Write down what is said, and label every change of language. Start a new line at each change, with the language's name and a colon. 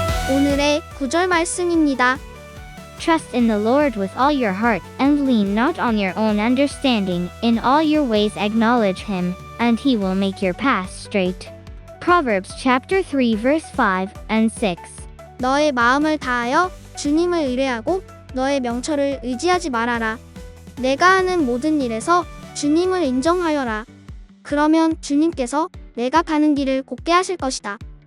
Korean: 오늘의 구절 말씀입니다.
English: Trust in the Lord with all your heart, and lean not on your own understanding. In all your ways acknowledge him, and he will make your path straight. Proverbs chapter 3 verse 5 and 6.
Korean: 너의 마음을 다하여 주님을 의뢰하고 너의 명철을 의지하지 말아라. 내가 하는 모든 일에서 주님을 인정하여라. 그러면 주님께서 내가 가는 길을 곱게 하실 것이다.